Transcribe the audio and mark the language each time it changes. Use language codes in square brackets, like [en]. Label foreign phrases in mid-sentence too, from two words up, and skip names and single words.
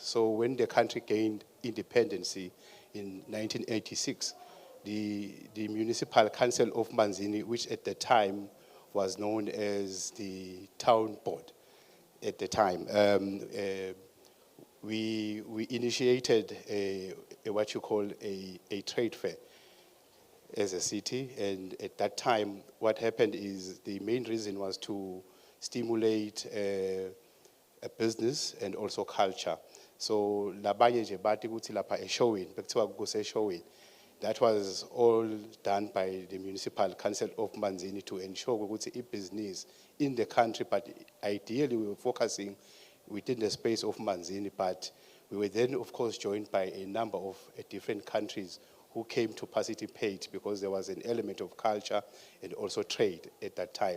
[en] So when the country gained independence in 1986, the Municipal Council of Manzini, which at the time was known as the Town Board at the time, we initiated what you call a trade fair as a city. And at that time, what happened is the main reason was to stimulate a business and also culture. [ss] So labanye nje bathi ukuthi lapha eshowing, bekuthiwa kuseshowing. [en] That was all done by the Municipal Council of Manzini to ensure ukuthi business in the country, but ideally we were focusing within the space of Manzini, but we were then of course joined by a number of different countries who came to participate, because there was an element of culture and also trade at that time.